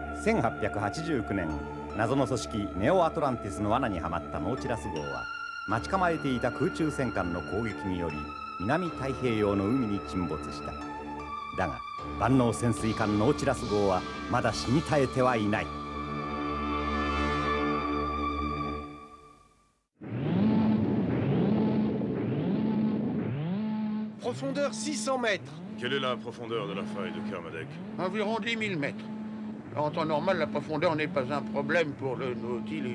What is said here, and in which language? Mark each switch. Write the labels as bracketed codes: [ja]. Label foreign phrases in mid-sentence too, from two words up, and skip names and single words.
[ja] 1889年、謎の組織ネオアトランティスの罠にはまったノーチラス号は、待ち構えていた空中戦艦の攻撃により南太平洋の海に沈没した。だが万能潜水艦ノーチラス号はまだ死に絶えてはいない。 [fr] Profondeur 600 mètres. Quelle est la profondeur de la faille de Kermadec? Environ 10 000 mètres. En temps normal, la profondeur n'est pas un problème pour le Nautilus.